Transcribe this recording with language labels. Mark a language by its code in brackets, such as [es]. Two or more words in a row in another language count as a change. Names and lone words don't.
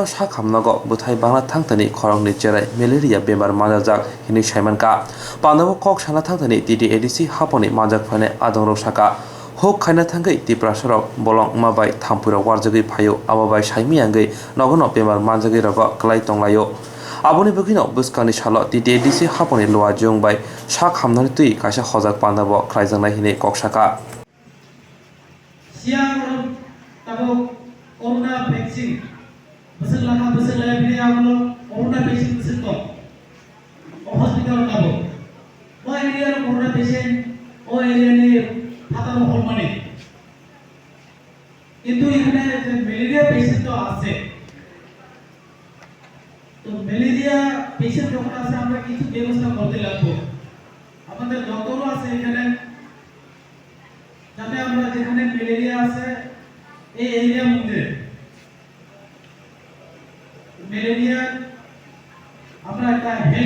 [trp] सा खामनाग बुथाइ बांला थांथानि खरंनि चेराय मेलेरिया बेमार माजाजाक हिनि साइमानका पान्दौ कक साना थांथानि टिटी एडिसि हापानि माजाक फायनाय आदंर साका होक खायना थांगै तिप्रासरक बलं माबाय थामपुराव वारजगै फायो आबाबाय साइमियांगै नगन बेमार मानजगै रग क्लाइ तंलायो आबनि बगिनो बुस्कानि साल टिटी एडिसि हापनि लोवा जंबाय सा खामनानै तुइ कासा हजाक पान्दाब क्लाइजांनाय हिने ककसाका सियां तबो [en] corona vaccine [trp] बसं लाना बसं लाया बिने आगलो [en] corona vaccine [trp] बसं तो हॉस्पिटल तबो वो एरिया रो [en] corona patient [trp] ओ एरिया ने [bn] হাতানো হল মানে কিন্তু এখানে যে [en] malaria patient [bn] তো আছে তো [en] malaria patient [bn] যখন আছে আমরা কিছু ব্যবস্থা করতে লাগবো আমাদের ডক্টরও আছে এখানে যাতে আমরা যেখানে ম্যালেরিয়া আছে এই এরিয়ার মধ্যে ম্যালেরিয়া আমরা একটা হেলথ